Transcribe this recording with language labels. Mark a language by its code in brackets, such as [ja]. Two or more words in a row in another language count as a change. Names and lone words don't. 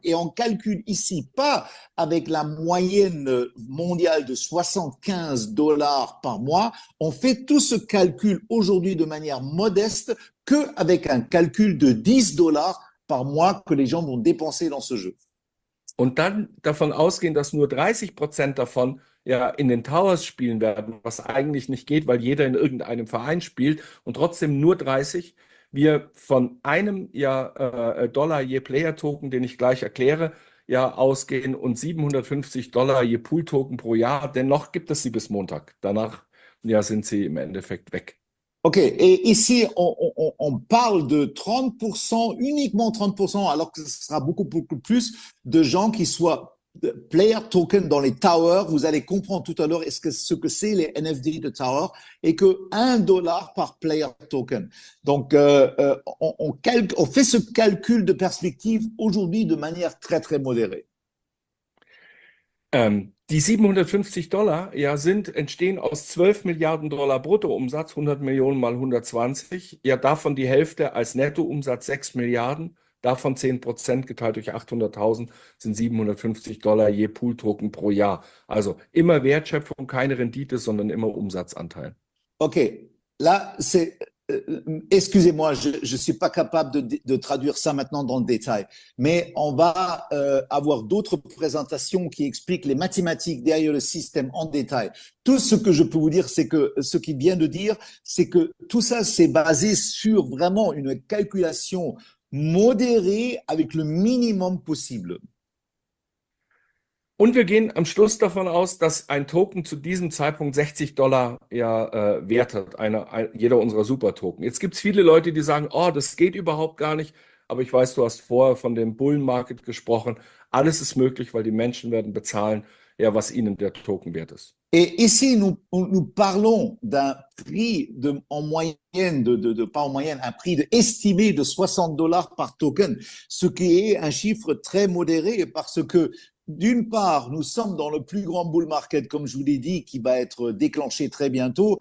[fr] Et on calcule ici pas avec la moyenne mondiale de 75 $ par mois. On fait tout ce calcul aujourd'hui de manière modeste qu'avec un calcul de 10 $ par mois que les gens vont dépenser dans ce jeu. [de] Und dann davon ausgehen, dass nur 30% davon ja in den Towers spielen werden, was eigentlich nicht geht, weil jeder in irgendeinem Verein spielt und trotzdem nur 30. Wir von einem Dollar je Player-Token, den ich gleich erkläre, ja ausgehen und 750 $ je Pool-Token pro Jahr. Dennoch gibt es sie bis Montag. Danach ja, sind sie im Endeffekt weg. OK. [fr] Et ici, on parle de 30%, uniquement 30%, alors que ce sera beaucoup, beaucoup plus de gens qui soient [en] player token [fr] dans les towers. Vous allez comprendre tout à l'heure ce que c'est les NFT de tower et que 1 dollar par [en] player token. [fr] Donc, on fait ce calcul de perspective aujourd'hui de manière très, très modérée. [de] Die 750 Dollar ja, entstehen aus 12 Milliarden Dollar Bruttoumsatz, 100 Millionen mal 120. Ja, davon die Hälfte als Nettoumsatz 6 Milliarden, davon 10% geteilt durch 800.000 sind 750 Dollar je Pool-Token pro Jahr. Also immer Wertschöpfung, keine Rendite, sondern immer Umsatzanteil. OK. [fr] Là, excusez-moi, je ne suis pas capable de traduire ça maintenant dans le détail, mais on va avoir d'autres présentations qui expliquent les mathématiques derrière le système en détail. Tout ce que je peux vous dire, c'est que ce qu'il vient de dire, c'est que tout ça, c'est basé sur vraiment une calculation modérée avec le minimum possible. [de] Und wir gehen am Schluss davon aus, dass ein Token zu diesem Zeitpunkt 60 Dollar ja, wert hat, jeder unserer Super-Token. Jetzt gibt es viele Leute, die sagen, oh, das geht überhaupt gar nicht. Aber ich weiß, du hast vorher von dem Bullen-Market gesprochen. Alles ist möglich, weil die Menschen werden bezahlen, ja, was ihnen der Token wert ist. [fr] Et ici, nous parlons d'un prix en moyenne, pas en moyenne, un prix estimé de 60 dollars par token, ce qui est un chiffre très modéré parce que d'une part, nous sommes dans le plus grand [en] bull market, [fr] comme je vous l'ai dit, qui va être déclenché très bientôt.